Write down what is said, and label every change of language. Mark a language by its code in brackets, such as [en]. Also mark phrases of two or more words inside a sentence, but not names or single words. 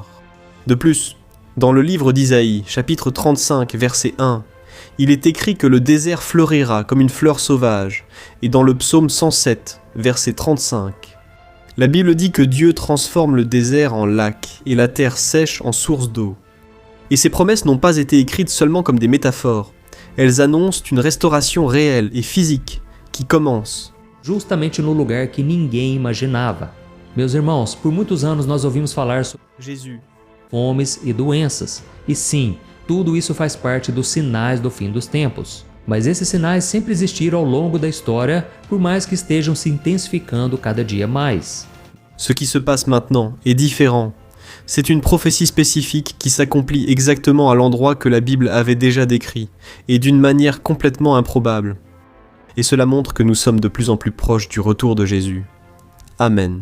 [fr] De plus, dans le livre d'Isaïe, chapitre 35, verset 1, il est écrit que le désert fleurira comme une fleur sauvage, et dans le psaume 107, verset 35, la Bible dit que Dieu transforme le désert en lac et la terre sèche en source d'eau. Et ces promesses n'ont pas été écrites seulement comme des métaphores, elles annoncent une restauration réelle et physique qui commence. [pt] Justamente no lugar que ninguém imaginava. Meus irmãos, por muitos anos nós ouvimos falar sobre Jésus, fomes e doenças. E sim, tudo isso faz parte dos sinais do fim dos tempos. Mas esses sinais sempre existiram ao longo da história, por mais que estejam se intensificando cada dia mais. [fr] Ce qui se passe maintenant est différent. C'est une prophétie spécifique qui s'accomplit exactement à l'endroit que la Bible avait déjà décrit, et d'une manière complètement improbable. Et cela montre que nous sommes de plus en plus proches du retour de Jésus. Amen.